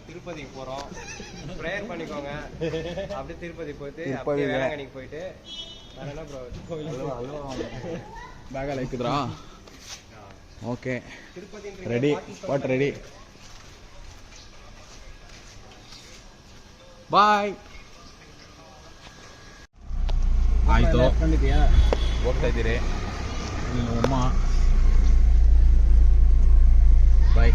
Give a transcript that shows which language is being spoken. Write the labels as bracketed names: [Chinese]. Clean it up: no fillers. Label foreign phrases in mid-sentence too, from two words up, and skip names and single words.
[Tamil] திருப்பதிக்கு போகிறோம். ப்ரேயர் பண்ணிக்கோங்க. அப்படியே திருப்பதி போயிட்டு அப்படியே வேளாங்கண்ணிக்கு போயிட்டு வேற என்ன ப்ரோ பேகால இருக்குதுரா. [English] okay ready what ready bye. [Kannada] ಆಯ್ತು ಹೋಗ್ತಾ ಇದ್ದೀರಿ ಅಮ್ಮ ಬಾಯ್.